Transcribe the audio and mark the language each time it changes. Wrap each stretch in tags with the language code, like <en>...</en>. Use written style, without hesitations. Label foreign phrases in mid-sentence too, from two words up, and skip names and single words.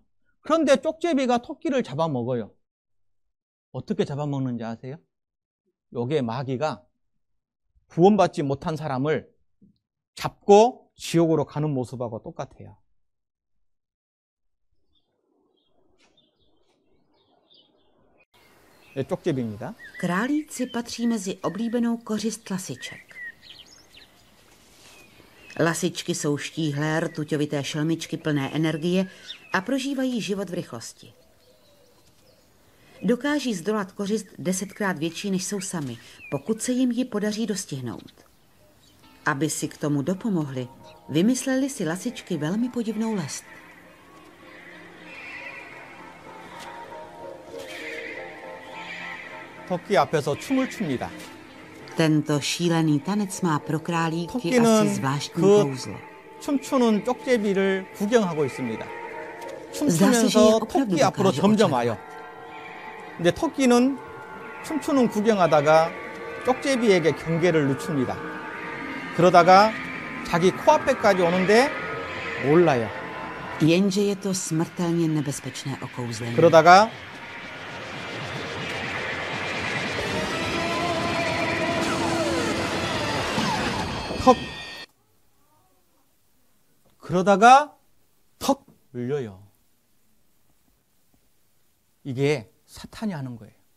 <ko>그런데 쪽제비가 토끼를 잡아먹어요. 어떻게 잡아먹는지 아세요? 요게 마귀가 구원받지 못한 사람을 잡고 지옥으로 가는 모습하고 똑같아요. 네, 쪽제비입니다.</ko> <cs>Králíci patří mezi oblíbenou kořist lasiček. Lasičky jsou štíhlé, rtuťovité šelmičky plné energie a prožívají život v rychlosti. Dokáží zdolat kořist 10krát větší, než jsou sami, pokud se jim ji podaří dostihnout. Aby si k tomu dopomohli, vymysleli si lasičky velmi podivnou lest.</cs> <ko>토끼 앞에서 춤을 춥니다.</ko> <cs>Tento šílený tanec má pro králíky asi</cs> <ko>토끼는</ko> <cs>zvláštní</cs> <ko>그</ko> <cs>kouzlo.</cs> <ko>춤추는 쪽제비를 구경하고 있습니다.</ko> <cs>Zdá se, že je</cs> <ko>춤추면서</ko> <cs>opravdu</cs> <ko>토끼 앞으로</ko> <cs>dokáže</cs> <ko>점점</ko> <cs>očarovat.</cs> <ko>와요. 근데 토끼는 춤추는 구경하다가 쪽제비에게 경계를 늦춥니다. 그러다가 자기 코앞에까지 오는데 몰라요.</ko> <cs>Jenže je to smrtelně nebezpečné okouzlení.</cs> <ko>그러다가 턱 그러다가 턱 물려요. 이게 사탄이 하는 거예요.</ko>